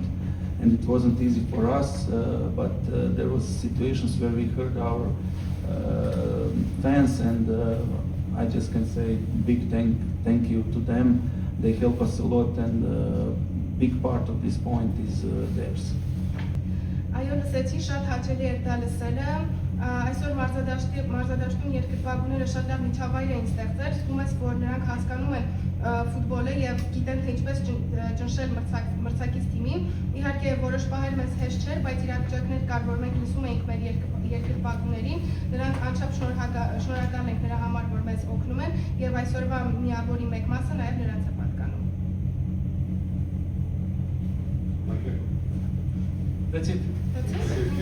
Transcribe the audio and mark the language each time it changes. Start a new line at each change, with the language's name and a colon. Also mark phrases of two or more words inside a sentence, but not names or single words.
English: And it wasn't easy for us, but there was situations where we heard our fans, and I just can say big thank you to them. They help us a lot, and big part of this point is theirs.
Armenian: Այո, լսեցի, շատ հաճելի էր դա լսելը, Այսօր մարզադաշտում երկրպագուները շատ լավ միջավայր էին ստեղծել, զգում ես, որ նրանք հասկանում են ֆուտբոլը եւ գիտեն թե ինչպես ճնշել մրցակից թիմին։ Իհարկե որոշ պահեր մեզ հեշտ չէր, բայց իրավիճակներ կար, որ մենք լսում էինք մեր երկրպագուներին, նրանք անչափ շնորհակալ ենք նրա համար, որ մեզ օգնում են եւ այսօրվա միավորի մեկ մասը նաեւ նրանց է պատկանում։
English: That's it. That's it.